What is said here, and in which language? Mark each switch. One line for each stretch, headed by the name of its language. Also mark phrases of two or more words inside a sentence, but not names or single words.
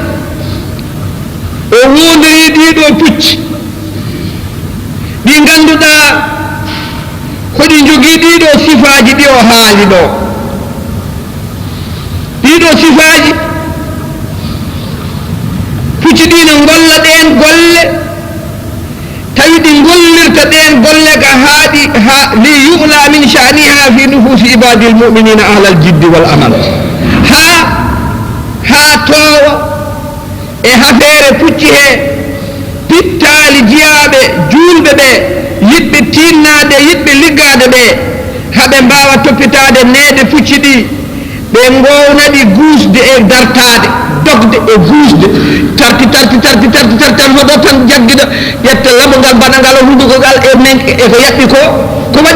Fula: o wondiri ɗiɗo pucci ɗi ganduɗa koɗi jogii ɗiɗo sifaji ɗi o haali ɗo ɗiɗo sifaji pucci ɗi no golla ɗen golle tawi ɗi gollirta ɗen golle ka haaɗi
Arabic: ليعلي من شأنها في نفوس عباد المؤمنين أهل الجد والعمل
Fula: ha towa e hafeere pucci he pittaali jiyaɓe julɓe ɓe yiɗɓe tinnade yiɗɓe liggade ɓe haɓe mbawa toppitade neeɗe pucci ɗi ɓe gownaɗi guusde e dartade dogde e guusde tarti tan hoɗo tan jagguiɗo ƴetta laɓogal baɗagal hundukogal e ko yaɓɓi ko waɗi